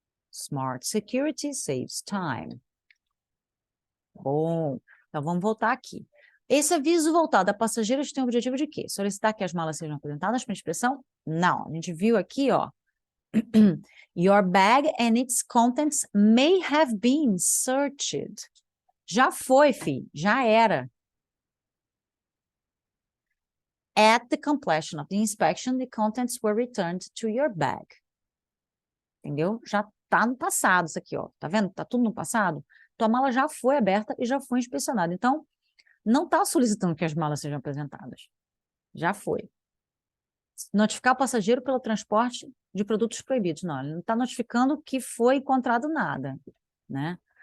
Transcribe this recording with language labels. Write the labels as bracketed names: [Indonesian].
[English] Smart security saves time. [Portuguese] Bom, então vamos voltar aqui. Esse aviso voltado a passageiros tem o objetivo de quê? Solicitar que as malas sejam apresentadas para inspeção? Não, a gente viu aqui, ó. [English] Your bag and its contents may have been searched. [Portuguese] Já foi, já era. [English] At the completion of the inspection, the contents were returned to your bag. [Portuguese] Entendeu? Já tá no passado isso aqui, ó. Tá vendo? Tá tudo no passado. Tua mala já foi aberta e já foi inspecionada. Então, não tá solicitando que as malas sejam apresentadas. Já foi. Notificar o passageiro pelo transporte de produtos proibidos. Não, ele não está notificando que foi encontrado nada, né?